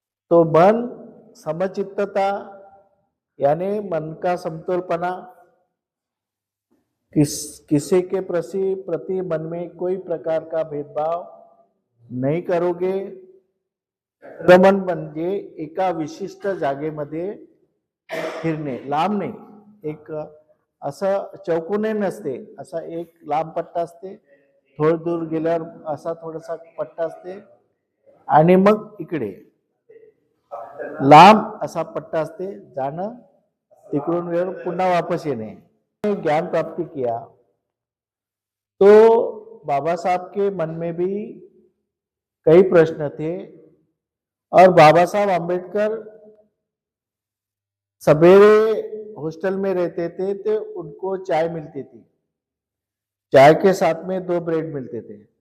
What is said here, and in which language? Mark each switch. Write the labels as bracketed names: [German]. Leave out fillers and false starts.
[Hindi] तो मन समचित्तता यानी मन का समतोलपना, किसी के प्रति मन में कोई प्रकार का भेदभाव नहीं करोगे। [Marathi] रमण म्हणजे एका विशिष्ट जागेमध्ये फिरणे, लांब नाही, एक असं चौकोनी नसते, असा एक लांब पट्टा असते, थोडं दूर गेल्यावर असा थोडासा पट्टा असते आणि मग इकडे लांब असा पट्टा असते, जाणं तिकडून वेळ पुन्हा वापस येणे। [Hindi] ज्ञान प्राप्ति किया तो बाबा साहब के मन में भी कई प्रश्न थे और बाबा साहब अम्बेडकर सवेरे हॉस्टल में रहते थे तो उनको चाय मिलती थी, चाय के साथ में 2 ब्रेड मिलते थे।